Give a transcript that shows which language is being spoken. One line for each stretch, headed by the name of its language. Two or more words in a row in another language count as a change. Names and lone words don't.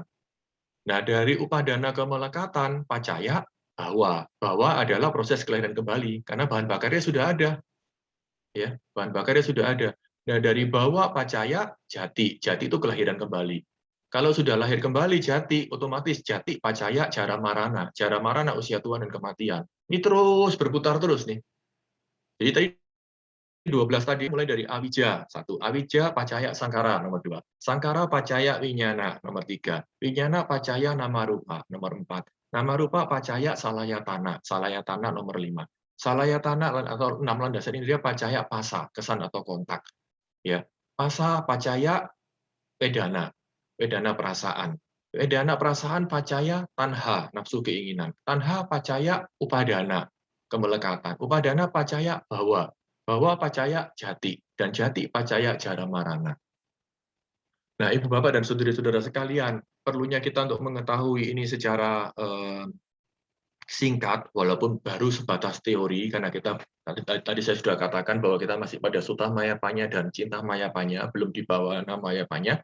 Indonesian: Nah, dari upadana kemelekatan,
Pali: pacaya, bahwa.
Indonesian: Bahwa adalah proses kelahiran kembali, karena bahan bakarnya sudah ada. Ya, bahan bakarnya sudah ada. Nah, dari
Pali: bahwa pacaya, jati.
Indonesian: Jati itu kelahiran kembali. Kalau sudah lahir kembali jati, otomatis
Pali: jati, pacaya, jara marana. Jara marana,
Indonesian: usia tua dan kematian. Ini terus berputar terus nih. Jadi tadi 12 tadi mulai dari awija, 1.
Pali: Awija pacaya sangkara, nomor 2. Sangkara pacaya winyana, nomor 3. Winyana pacaya nama rupa, nomor 4. Nama rupa pacaya salayatana, salayatana nomor 5.
Indonesian: Salayatana atau 6 landasan ini dia
Pali: pacaya pasa,
Indonesian: kesan atau kontak.
Pali: Ya, pasa pacaya vedana, vedana perasaan.
Indonesian: Vedana perasaan
Pali: pacaya tanha,
Indonesian: nafsu keinginan.
Pali: Tanha pacaya upadana, kemelekatan. Upadana pacaya bahwa. Bahwa pacaya jati, dan jati pacaya jara marana.
Indonesian: Nah, Ibu Bapak dan saudara-saudara sekalian, perlunya kita untuk mengetahui ini secara singkat, walaupun baru sebatas teori, karena kita tadi saya sudah katakan bahwa kita masih pada
Pali: Sutta Mayapanya
Indonesian: dan
Pali: Cinta Mayapanya,
Indonesian: belum di bawah nama Mayapanya.